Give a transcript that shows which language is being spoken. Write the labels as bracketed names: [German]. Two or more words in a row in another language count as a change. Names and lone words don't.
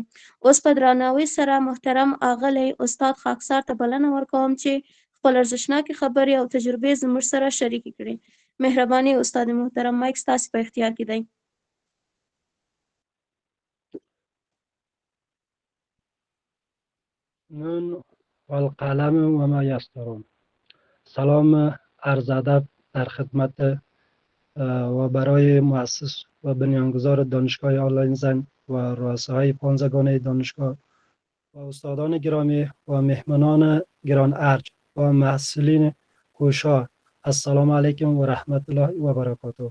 [Pashto] اوس په درناوي سره محترم اغلی استاد خاکسار ته بلنه ورکوم چې خپل ارزښتناکې خبرې او تجربې زموږ سره شریکې کړي. مهرباني استاد محترم، مایک ستاسې په اختیار کې دی. [Arabic] نون والقلم و ما یسطرون. [Persian] سلام عرض ادب در خدمت و برای مؤسس و بنیانگذار دانشگاه آنلاین زن و رؤسای پانزگانه دانشگاه و استادان گرامی و مهمانان گران ارج و محصلین کوشا، [Arabic] السلام علیکم و رحمت الله و برکاته.